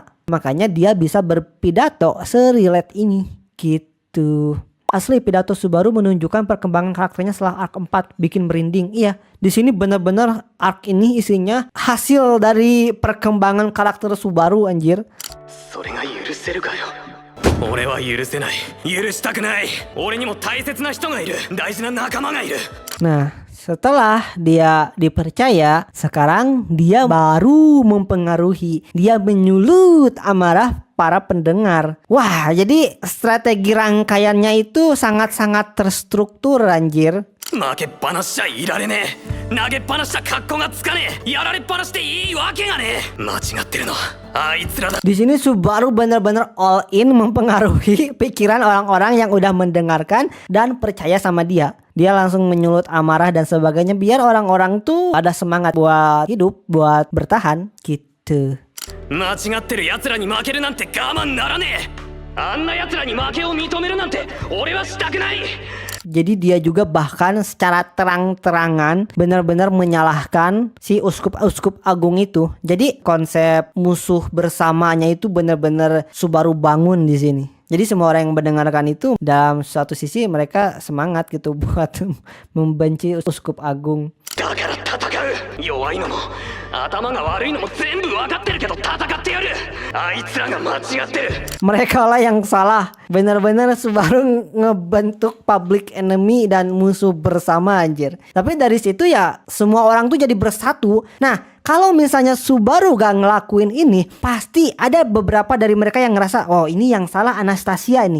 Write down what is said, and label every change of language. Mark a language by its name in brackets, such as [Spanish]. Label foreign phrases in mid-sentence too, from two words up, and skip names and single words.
[Indonesian] Makanya dia bisa berpidato se-relate ini gitu. Asli pidato Subaru menunjukkan perkembangan karakternya setelah arc 4, bikin merinding. Iya, di sini benar-benar arc ini isinya hasil dari perkembangan karakter Subaru anjir. [Japanese] それが許せるかよ。俺は許せない。許したくない。俺にも大切な人がいる。大事な仲間がいる。 [Indonesian] Nah, setelah dia dipercaya, sekarang dia baru mempengaruhi. Dia menyulut amarah para pendengar. Wah, jadi strategi rangkaiannya itu sangat-sangat terstruktur anjir. [Japanese] 負けっぱなしじゃいられねえ。投げっぱなしじゃ格好がつかねえ。やられっぱなしでいいわけがねえ。間違ってるのあいつらだ。 [Indonesian] Di sini Subaru benar-benar [English] all in [Indonesian] mempengaruhi pikiran orang-orang yang udah mendengarkan dan percaya sama dia. Dia langsung menyulut amarah dan sebagainya biar orang-orang tuh ada semangat buat hidup, buat bertahan gitu. [Japanese] 間違ってる奴らに負けるなんて我慢ならねえ。あんな奴らに負けを認めるなんて俺はしたくない。 [Indonesian] Jadi dia juga bahkan secara terang-terangan benar-benar menyalahkan si uskup agung itu. Jadi konsep musuh bersamanya itu benar-benar Subaru bangun di sini. Jadi semua orang yang mendengarkan itu dalam suatu sisi mereka semangat gitu buat membenci uskup agung. [Japanese] だから戦う。弱いのも頭が悪いのも全部分かってるけど戦ってやる。あいつらが間違ってる。 [Indonesian] Mereka lah yang salah. Benar-benar Subaru ngebentuk [English] public enemy [Indonesian] dan musuh bersama anjir. Tapi dari situ ya semua orang tuh jadi bersatu. Nah, kalau misalnya Subaru gak ngelakuin ini, pasti ada beberapa dari mereka yang ngerasa, oh ini yang salah Anastasia ini.